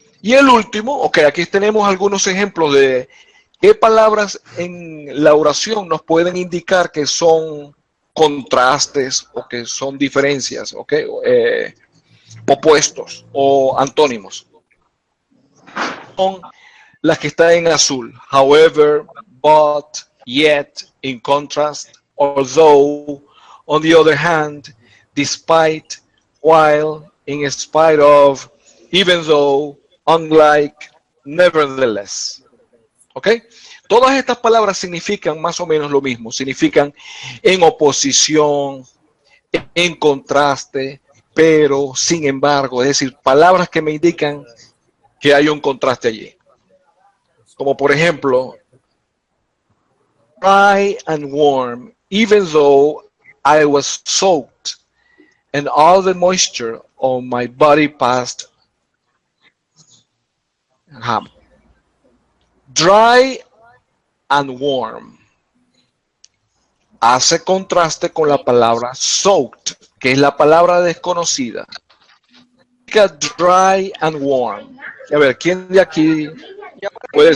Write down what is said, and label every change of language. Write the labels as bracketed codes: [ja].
[es] Y el último, ok, aquí tenemos algunos ejemplos de qué palabras en la oración nos pueden indicar que son contrastes o que son diferencias, ok, opuestos o antónimos. Son las que están en azul. [en] However, but, yet, in contrast, although, on the other hand, despite, while, in spite of, even though, unlike, nevertheless. [es] ¿Ok? Todas estas palabras significan más o menos lo mismo. Significan en oposición, en contraste, pero, sin embargo, es decir, palabras que me indican que hay un contraste allí. [en] Como por ejemplo, dry and warm, even though I was soaked and all the moisture on my body passed. Dry and warm [es] hace contraste con la palabra soaked, que es la palabra desconocida. [en] Dry and warm. [es] A ver, ¿quién de aquí puede?